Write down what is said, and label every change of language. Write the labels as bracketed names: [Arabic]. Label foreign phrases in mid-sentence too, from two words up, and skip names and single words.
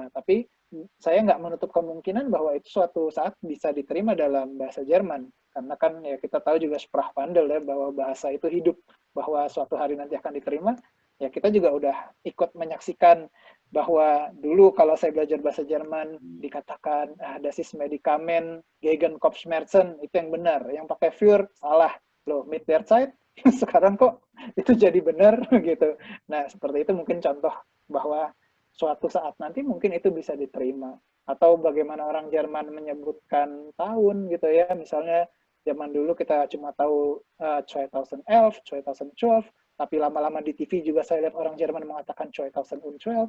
[Indonesian] Tapi saya nggak menutup kemungkinan bahwa itu suatu saat bisa diterima dalam bahasa Jerman. Karena kan ya kita tahu juga Sprachwandel ya, bahwa bahasa itu hidup, bahwa suatu hari nanti akan diterima. Ya kita juga udah ikut menyaksikan bahwa dulu kalau saya belajar bahasa Jerman dikatakan [German] das ist Medikament gegen Kopfschmerzen, [Indonesian] itu yang benar. Yang pakai für salah. Loh, [German] mit der Zeit [Indonesian] sekarang kok itu jadi benar gitu. Nah, seperti itu mungkin contoh bahwa suatu saat nanti mungkin itu bisa diterima. Atau bagaimana orang Jerman menyebutkan tahun gitu ya. Misalnya zaman dulu kita cuma tahu 2011, 2012, tapi lama-lama di TV juga saya lihat orang Jerman mengatakan 2012.